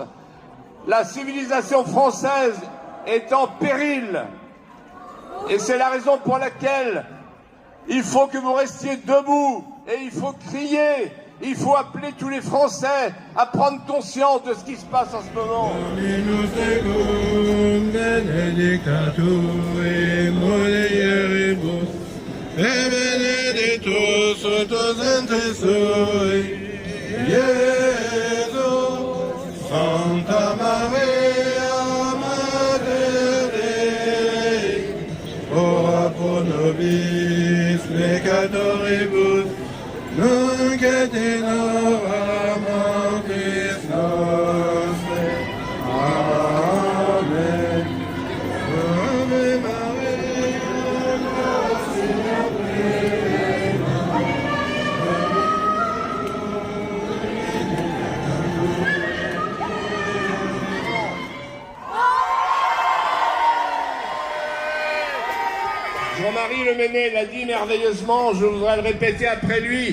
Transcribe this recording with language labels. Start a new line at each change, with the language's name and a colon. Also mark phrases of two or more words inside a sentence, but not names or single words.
French: La civilisation française est en péril. Et c'est la raison pour laquelle il faut que vous restiez debout et il faut crier. Il faut appeler tous les Français à prendre conscience de ce qui se passe en ce moment.
Latin: Santa Maria, Mater Dei, ora pro nobis peccatoribus, nunc et in hora mortis nostre. Amen. Ave Maria, gratia plena.
French: Jean-Marie Le Mennet l'a dit merveilleusement, je voudrais le répéter après lui.